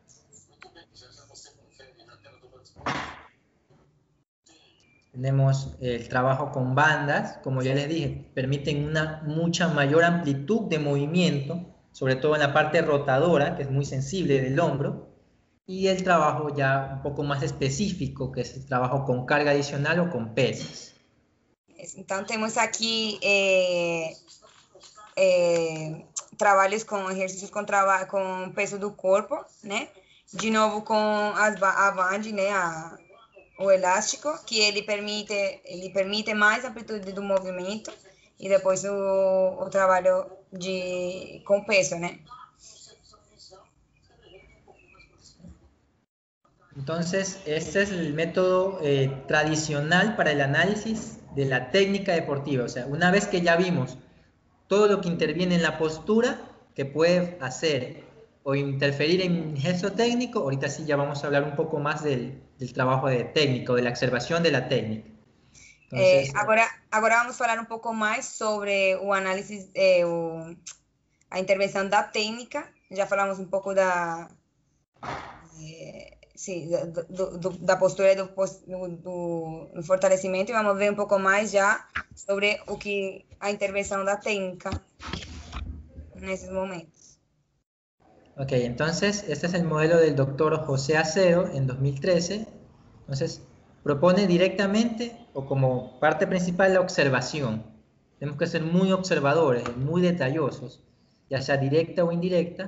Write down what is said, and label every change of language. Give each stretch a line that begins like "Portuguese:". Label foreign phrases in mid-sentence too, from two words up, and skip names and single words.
Spanish: Tenemos el trabajo con bandas, como ya les dije, permiten una mucha mayor amplitud de movimiento, sobre todo en la parte rotadora, que es muy sensible del hombro, y el trabajo ya un poco más específico, que es el trabajo con carga adicional o con pesas.
Portuguese: Então, temos aqui trabalhos com exercícios com peso do corpo, né? De novo com a band, né? O elástico, que ele permite mais amplitude do movimento, e depois o trabalho com peso, né?
Spanish: Entonces, este es el método tradicional para el análisis de la técnica deportiva. O sea, una vez que ya vimos todo lo que interviene en la postura, que puede hacer o interferir en gesto técnico, ahorita sí ya vamos a hablar un poco más del trabajo de técnica, de la observación de la técnica. Entonces,
Portuguese: agora vamos falar um pouco mais sobre o análise, a intervenção da técnica. Já falamos um pouco da postura e do fortalecimento, e vamos ver um pouco mais já sobre a intervenção da técnica nesses momentos.
Spanish: Ok, entonces este es el modelo del doctor José Acero en 2013. Entonces propone directamente o como parte principal la observación. Tenemos que ser muy observadores, muy detallosos, ya sea directa o indirecta.